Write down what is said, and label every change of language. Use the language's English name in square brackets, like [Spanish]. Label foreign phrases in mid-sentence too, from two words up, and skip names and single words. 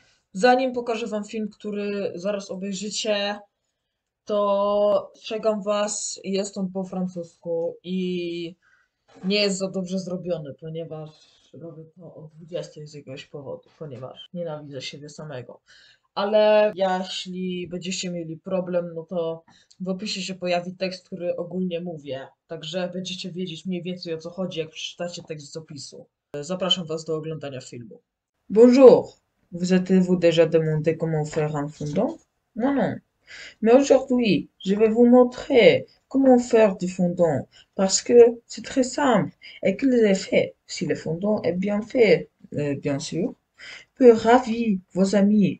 [Polish] Zanim pokażę wam film, który zaraz obejrzycie, to przegam was, jest on po francusku i nie jest za dobrze zrobiony, ponieważ robię to o 20 z jakiegoś powodu, ponieważ nienawidzę siebie samego. Ale jeśli będziecie mieli problem, no to w opisie się pojawi tekst, który ogólnie mówię, także będziecie wiedzieć mniej więcej o co chodzi, jak przeczytacie tekst z opisu. Zapraszam was do oglądania filmu. [French] Bonjour, vous êtes-vous déjà demandé comment faire un fondant? Moi non. Mais aujourd'hui, je vais vous montrer comment faire du fondant parce que c'est très simple et que les effets, si le fondant est bien fait, bien sûr, peut ravir vos amis.